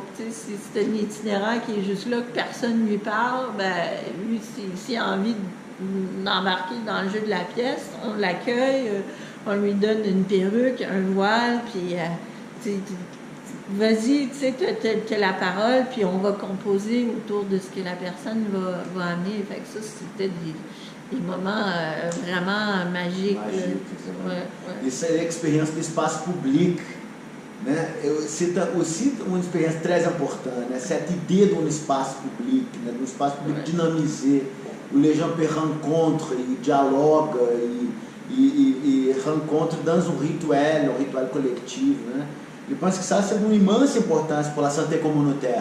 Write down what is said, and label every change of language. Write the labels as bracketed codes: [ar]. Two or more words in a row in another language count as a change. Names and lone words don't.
[fr] Si c'est un itinérant qui est juste là, que personne ne lui parle, ben lui, s'il a envie d'embarquer dans le jeu de la pièce, on l'accueille, on lui donne une perruque, un voile, puis vas-y, tu sais, t'as la parole, puis on va composer autour de ce que la personne va amener. Fait que ça, c'était des moments vraiment magiques. Ouais. [pt] Isso é a experiência do espaço public. [fr] Né? C'est aussi [pt] uma experiência [fr] très importante, né? Cette idée d'un espace public, né? D'un espace public dynamisé, où les gens peuvent rencontrer, ils dialoguent, ils rencontrent dans un rituel collectif. Né? Je pense que ça, c'est d'une immense importance pour la santé communautaire.